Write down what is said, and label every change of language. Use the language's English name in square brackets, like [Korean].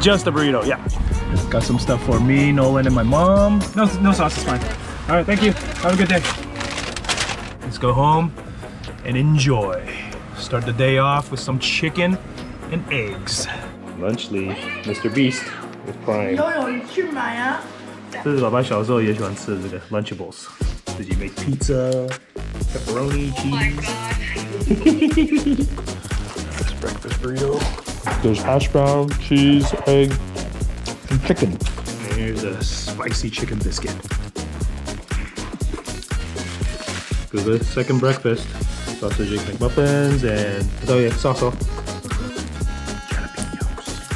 [English] Just a burrito, yeah. Got some stuff for me, Nolan, and my mom. No sauce is fine. All right, thank you. Have a good day. Let's go home and enjoy. Start the day off with some chicken and eggs. Lunchly, Mr. Beast with Prime. [Chinese] 游泳你去买啊。这是爸爸小时候也喜欢吃的这个 Lunchables，自己 [English] make pizza, pepperoni, cheese. This breakfast burrito. There's hash brown, cheese, egg, and chicken. And here's a spicy chicken biscuit. Good second breakfast. Sausage, egg, McMuffins, and oh yeah, salsa. Jalapenos.